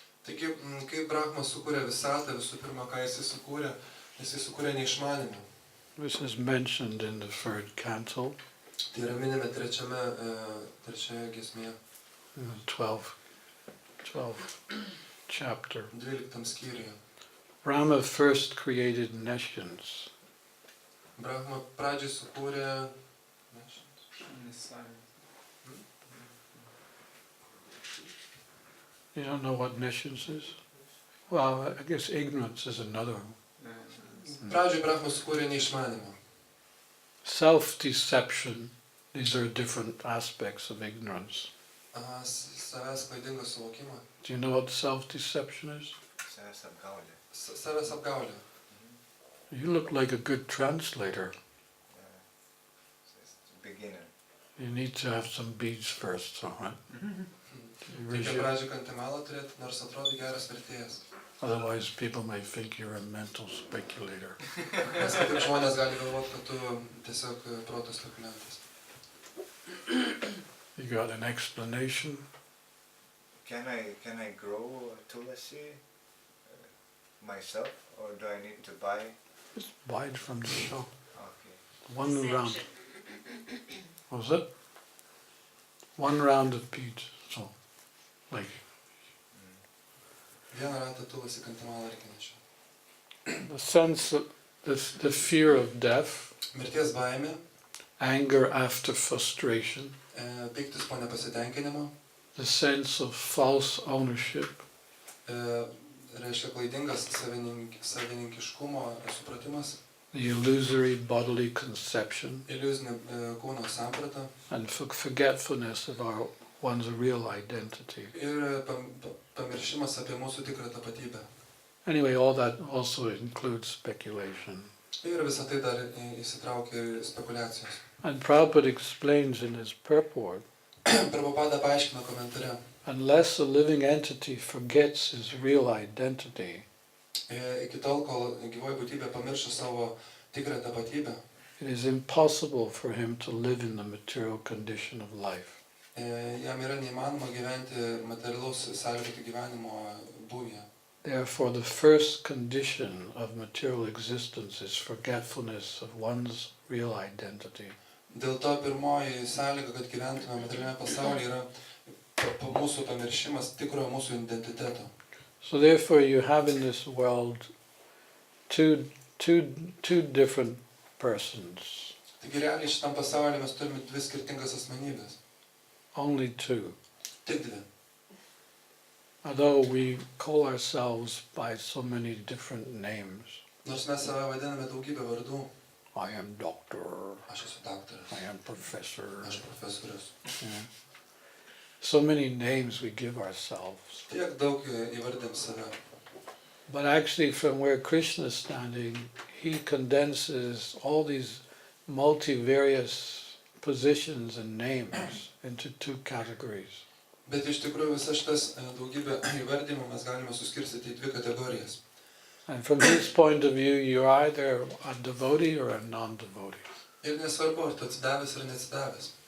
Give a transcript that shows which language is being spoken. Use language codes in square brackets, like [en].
[lt] Taigi, kai Brahma sukūrė visatą, visų pirma, ką jisai sukūrė neišmanimą. [en] This is mentioned in the third canto, [lt] Tai yra minime trečioje giesmėje, [en] 12th chapter. [lt] 12 skyriuje. [en] Brahma first created nescience. [lt] Brahma pradžiai sukūrė [en] You don't know what nescience is? Well, I guess ignorance is another one. [lt] Pradžiai Brahma sukūrė neišmanimą. [en] Self-deception, these are different aspects of ignorance. [lt] Savęs klaidingą suvokimą. [en] Do you know what self-deception is? [lt] Savęs apgaulė. [en] You look like a good translator. Beginner. You need to have some beads first, all right? [lt] Reikia pradžiai kantimalą turėti, nors atrodo geras vertėjas. [en] Otherwise people may think you're a mental speculator. [lt] Nes kitaip žmonės gali galvoti, kad tu tiesiog proto spekuliantas. [en] You got an explanation? Can I grow tulasi myself, or do I need to buy? Just buy it from the shop. Okay. One round. What was it? One round of beads. So, like. [lt] Vieną ratą tulasi kantimalą reikia nešioti. [en] The sense of the fear of death. [lt] Mirties baimė. [en] Anger after frustration. [lt] Pyktis po nepasitenkinimo. [en] The sense of false ownership. [lt] Reiškia klaidingas savininkiškumo supratimas. [en] The illusory bodily conception. [lt] Iliuzinė kūno samprata. [en] And forgetfulness of our one's real identity. [lt] Ir pamiršimas apie mūsų tikrą tapatybę. [en] Anyway, all that also includes speculation. [lt] Ir visą tai dar įsitraukia ir spekulacijos. [en] And Prabhupada explains in his purport, [lt] Prabhupada paaiškina komentare, [en] unless a living entity forgets his real identity, [lt] iki tol, kol gyvoji būtybė pamiršta savo tikrą tapatybę, [en] it is impossible for him to live in the material condition of life. [lt] jam yra neįmanoma gyventi materialaus sąlygoto gyvenimo būvyje. [en] Therefore, the first condition of material existence is forgetfulness of one's real identity. [lt] Dėl to pirmoji sąlyga, kad gyventume materialiame pasaulyje, yra mūsų pamiršimas tikrojo mūsų identiteto. [en] So therefore, you have in this world two different persons. [lt] Taigi realiai šitam pasaulyje mes turime dvi skirtingas asmenybės. [en] Only two. [lt] Tik dvi. [en] Although we call ourselves by so many different names. [lt] Nors mes save vadiname daugybę vardų. [en] I am doctor. [lt] Aš esu daktaras. [en] I am professor. [lt] Aš profesorius. [en] Yeah. So many names we give ourselves. [lt] Tiek daug įvardėm save. [en] But actually, from where Krishna is standing, he condenses all these multivarious positions and names into two categories. [lt] Bet iš tikrųjų visas šitas daugybė įvardymų mes galime suskirstyti į dvi kategorijas. [en] And from his point of view, you're either a devotee or a non-devotee. [lt] Ir nesvarbu, ar tu atsidavęs ar neatsidavęs.